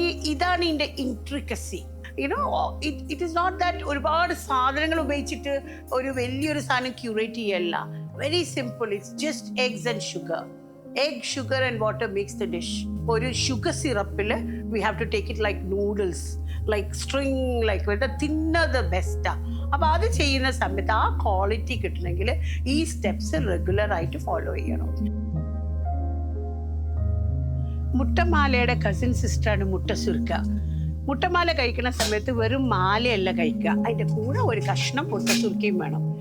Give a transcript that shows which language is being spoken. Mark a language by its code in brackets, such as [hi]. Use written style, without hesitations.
[ml] ഇതാണ് ഇതിന്റെ ഇൻട്രിക്കസി. [en] you know it is not that [ml] ഒരുപാട് സാധനങ്ങൾ ഉപയോഗിച്ചിട്ട് ഒരു വലിയൊരു സാധനം ക്യൂറേറ്റ് ചെയ്യല്ല. [en] Very simple. It's just eggs and sugar. Egg, sugar and water makes the dish. [ml] ഒരു sugar സിറപ്പിൽ [en] we have to take it like noodles, like string, like the thinner the best. [ml] അപ്പോൾ അത് ചെയ്യുന്ന സമയത്ത് ആ ക്വാളിറ്റി കിട്ടണമെങ്കിൽ ഈ steps regular ആയിട്ട് follow ചെയ്യണം. മുട്ടമാലയുടെ കസിൻ സിസ്റ്ററാണ് മുട്ട സുർക്ക. മുട്ടമാല കഴിക്കുന്ന സമയത്ത് വെറും മാലയല്ല കഴിക്കുക, അതിൻ്റെ കൂടെ ഒരു കഷ്ണം മുട്ടസുർക്കയും വേണം.